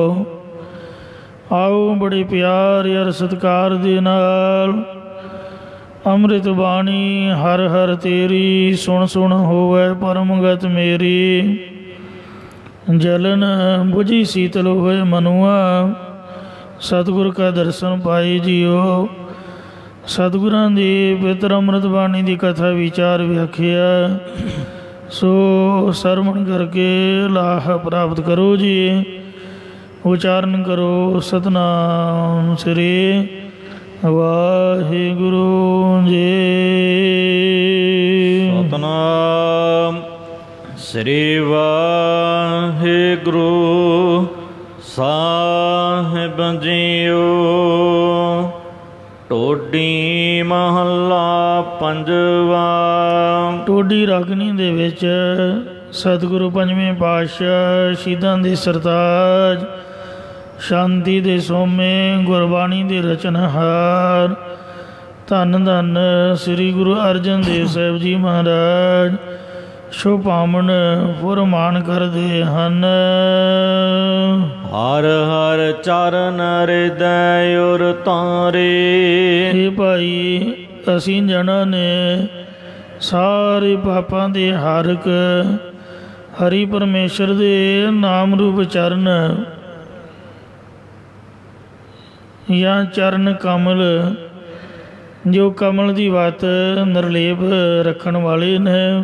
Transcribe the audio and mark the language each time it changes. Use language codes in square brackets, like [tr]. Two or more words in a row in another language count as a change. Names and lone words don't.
[pa] ਆਓ ਬੜੇ ਪਿਆਰ ਯਾਰ ਸਤਿਕਾਰ ਦੇ ਨਾਲ ਅੰਮ੍ਰਿਤ ਬਾਣੀ ਹਰ ਹਰ ਤੇਰੀ ਸੁਣ ਸੁਣ ਹੋਵੇ ਪਰਮਗਤ ਮੇਰੀ। ਜਲਨ ਬੁਝੀ ਸੀਤਲ ਹੋਏ ਮਨੂਆ ਸਤਿਗੁਰ ਕਾ ਦਰਸ਼ਨ ਪਾਏ ਜੀਓ। ਸਤਿਗੁਰਾਂ ਦੀ ਪਵਿੱਤਰ ਅੰਮ੍ਰਿਤ ਬਾਣੀ ਦੀ ਕਥਾ ਵਿਚਾਰ ਵਿਆਖਿਆ ਸੋ ਸਰਵਣ ਕਰਕੇ ਲਾਹ ਪ੍ਰਾਪਤ ਕਰੋ ਜੀ। ਉਚਾਰਨ ਕਰੋ ਸਤਿਨਾਮ ਸ੍ਰੀ ਵਾਹਿਗੁਰੂ ਜੀ। ਸਤਿਨਾਮ ਸ੍ਰੀ ਵਾਹਿਗੁਰੂ ਸਾਹਿਬ ਜੀਓ। ਟੋਡੀ ਮਹਲਾ ਪੰਜਵਾ। ਟੋਡੀ ਰਾਗਣੀ ਦੇ ਵਿਚ ਸਤਿਗੁਰੂ ਪੰਜਵੇਂ ਪਾਤਸ਼ਾਹ ਸ਼ਹੀਦਾਂ ਦੇ ਸਰਤਾਜ ਸ਼ਾਂਤੀ ਦੇ ਸੋਮੇ ਗੁਰਬਾਣੀ ਦੇ ਰਚਨਹਾਰ ਧੰਨ ਧੰਨ ਸ੍ਰੀ ਗੁਰੂ ਅਰਜਨ ਦੇਵ ਸਾਹਿਬ ਜੀ ਮਹਾਰਾਜ ਸ਼ੋਭਾਮਾਨ ਫੁਰਮਾਨ ਕਰਦੇ ਹਨ। ਹਰ ਹਰ ਚਰਨ ਹਿਰਦੇ ਤਾਰੇ। ਹੇ ਭਾਈ ਅਸੀਂ ਜਨਾਂ ਨੇ ਸਾਰੇ ਪਾਪਾਂ ਦੇ ਹਾਰਕ ਹਰੀ ਪਰਮੇਸ਼ਰ ਦੇ ਨਾਮ ਰੂਪ ਚਰਨ ਜਾਂ ਚਰਨ ਕਮਲ, ਜੋ ਕਮਲ ਦੀ ਵੱਤ ਨਿਰਲੇਪ ਰੱਖਣ ਵਾਲੇ ਨੇ।